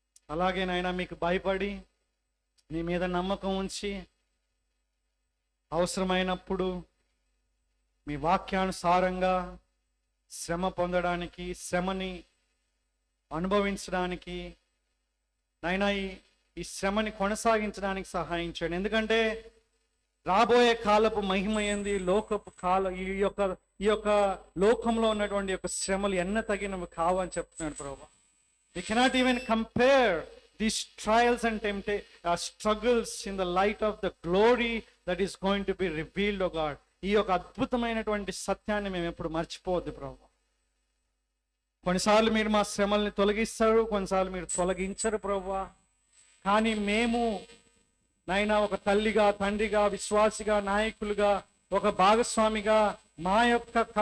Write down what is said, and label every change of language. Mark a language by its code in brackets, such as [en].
[te] అలాగే నాయనా మీకు భయపడి, మీ మీద నమ్మకం ఉంచి, అవసరమైనప్పుడు మీ వాక్యానుసారంగా శ్రమ పొందడానికి, శ్రమని అనుభవించడానికి, నాయనా ఈ శ్రమని కొనసాగించడానికి సహాయం చేయండి. ఎందుకంటే రాబోయే కాలపు మహిమ ఏంది, లోకపు ఈ యొక్క లోకంలో ఉన్నటువంటి యొక్క శ్రమలు ఎన్న తగినవి కావు అని చెప్తున్నాడు ప్రభువా. [en] We cannot even compare these trials and struggles in the light of the glory that is going to be revealed, O God. [te] ఈ యొక్క అద్భుతమైనటువంటి సత్యాన్ని మేము ఎప్పుడు మర్చిపోవద్దు ప్రభువా. కొన్నిసార్లు మీరు మా శ్రమల్ని తొలగిస్తారు, కొన్నిసార్లు మీరు తొలగించరు ప్రభువా. కానీ మేము నైనా ఒక తల్లిగా, తండ్రిగా, విశ్వాసిగా, నాయకులుగా, ఒక భాగస్వామిగా మా యొక్క